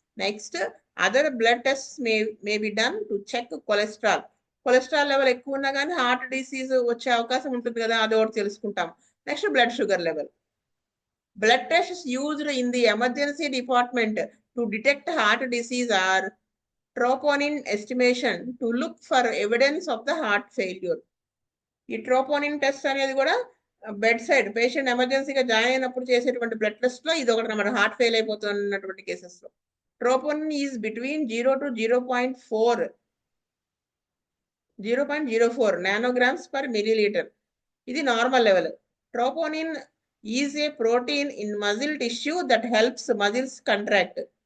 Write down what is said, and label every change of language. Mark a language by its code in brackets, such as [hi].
[en] Next other blood test may be done to check cholesterol. [te] Cholesterol level ఎక్కువ ఉన్నా కానీ heart disease వచ్చే అవకాశం ఉంటుంది కదా, అది ఒకటి తెలుసుకుంటాం. [en] Next blood sugar level. Blood tests used in the emergency department to detect heart disease are troponin estimation to look for evidence of the heart failure. [te] ఈ ట్రోపోనిన్ టెస్ట్ అనేది కూడా బెడ్ సైడ్ పేషెంట్ ఎమర్జెన్సీగా join అయినప్పుడు చేసేటువంటి blood test లో ఇది ఒకటి అన్నమాట, హార్ట్ ఫెయిల్ అయిపోతున్నటువంటి కేసెస్ లో. [en] Troponin is between 0 to 0.04 nanograms per millilitre. [te] ఇది normal level. [en] Troponin is a protein in muscle tissue that helps muscles contract.